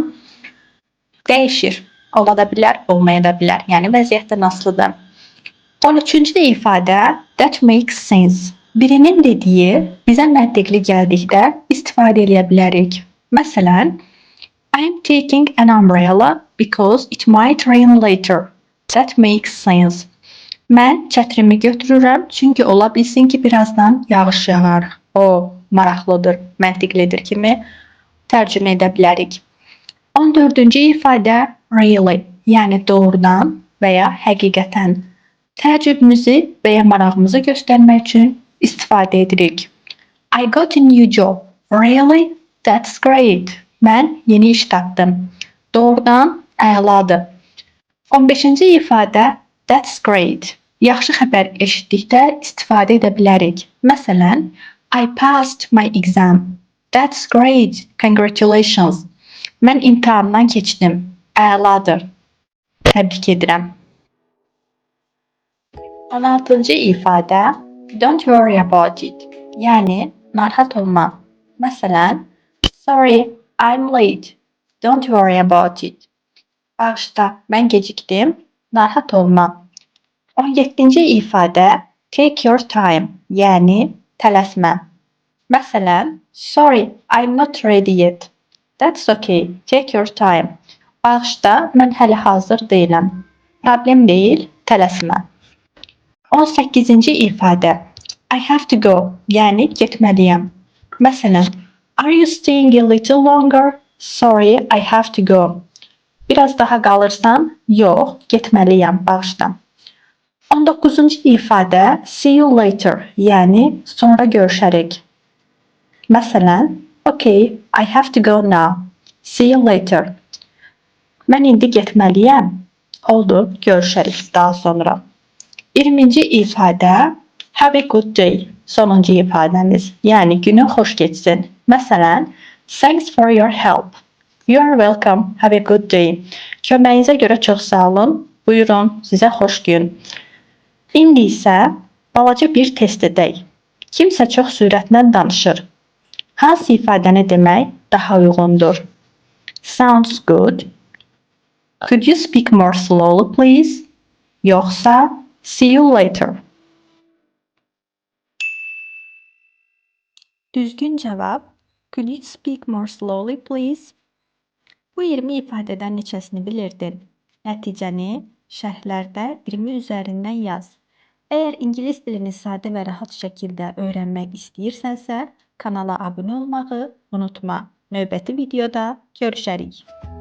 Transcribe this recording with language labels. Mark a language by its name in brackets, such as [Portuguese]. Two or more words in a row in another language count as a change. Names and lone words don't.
[Azerbaijani] Dəyişir. Ola da bilər, olmaya da bilər. Yəni, vəziyyətdən asılıdır. 13-cü ifadə [English] That makes sense. [Azerbaijani] Birinin dediyi bizə məntiqli gəldikdə istifadə edə bilərik. Məsələn, [English] I'm taking an umbrella because it might rain later. That makes sense. [Azerbaijani] Mən çətrimi götürürəm, çünki ola bilsin ki, birazdan yağış yağar. O, maraqlıdır, məntiqlidir kimi tərcümə edə bilərik. 14-cü ifadə really, yəni doğrudan və ya həqiqətən. Təəccübümüzü və ya marağımızı göstərmək üçün istifadə edirik. [English] I got a new job. Really? That's great. [Azerbaijani] Mən yeni iş tapdım. Doğrudan əladır. 15-ci ifadə [English] That's great. [Azerbaijani] Yaxşı xəbər eşitdikdə istifadə edə bilərik. Məsələn, [English] I passed my exam. That's great. Congratulations. [Azerbaijani] Mən imtahandan keçdim. Əladır. Təbrik edirəm. 16-cı ifadə [English] Don't worry about it. [Azerbaijani] Yəni, narahat olma. Məsələn, [English] Sorry, I'm late. Don't worry about it. [Azerbaijani] Bağışla, mən gecikdim. Narahat olma. 17-ci ifadə [English] Take your time, [Azerbaijani] yəni tələsmə. Məsələn, [English] sorry, I'm not ready yet. That's okay. Take your time. [Azerbaijani] Bağışla, mən hələ hazır deyiləm. Problem deyil, tələsmə. 18-ci ifadə. [English] I have to go, [Azerbaijani] yəni getməliyəm. Məsələn, [English] are you staying a little longer? Sorry, I have to go. [Azerbaijani] Biraz daha qalırsan? Yox, getməliyəm, bağışla. 19-cu ifadə [English] see you later, [Azerbaijani] yəni sonra görüşərik. Məsələn, [English] okay, I have to go now. See you later. [Azerbaijani] Mən indi getməliyəm. Oldu, görüşərik daha sonra. 20-ci ifadə [English] have a good day. [Azerbaijani] Sonuncu ifadəmiz. Yəni günün xoş keçsin. Məsələn, [English] thanks for your help. You are welcome. Have a good day. [Azerbaijani] Köməyinizə görə çox sağ olun. Buyurun, sizə xoş gün. İndi isə balaca bir test edək. Kimsə çox sürətlə danışır. Hansı ifadəni demək daha uyğundur? [English] Sounds good. Could you speak more slowly, please? [Azerbaijani] Yoxsa [English] see you later. [Azerbaijani] Düzgün cavab [English] could you speak more slowly, please? [Azerbaijani] Bu 20 ifadədən neçəsini bilirdin? Nəticəni şərhlərdə 20 üzərindən yaz. Əgər ingilis dilini sadə və rahat şəkildə öyrənmək istəyirsənsə, kanala abunə olmağı unutma. Növbəti videoda görüşərik.